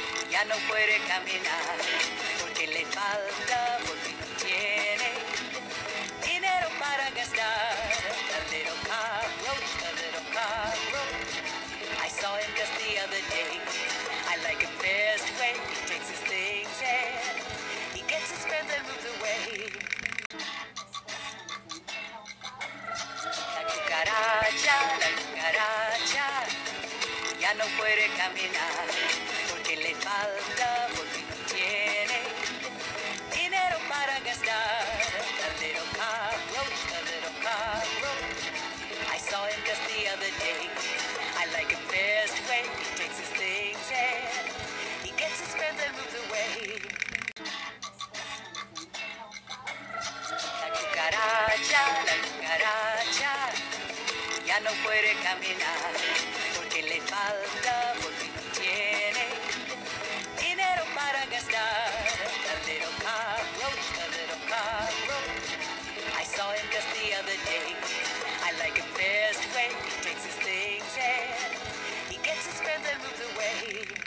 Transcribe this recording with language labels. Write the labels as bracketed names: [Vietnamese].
[Spanish] ya no puede caminar porque le falta, porque no tiene dinero para gastar. [English] The little cockroach, the little cockroach. I saw him just the other day. I like him best way. He takes his things and he gets his friends and moves away. [Spanish] La cucaracha, ya no puede caminar porque le falta, porque no tiene dinero para gastar. [English] The little cockroach, the little cockroach. I saw him just the other day. I like him best way. He takes his things and he gets his friends and moves away. [Spanish] La cucaracha, ya no puede caminar porque le falta, porque no tiene dinero para gastar. [English] The little cockroach, the little cockroach. I saw him just the other day. I like him best way. He takes his things and he gets his friends and moves away.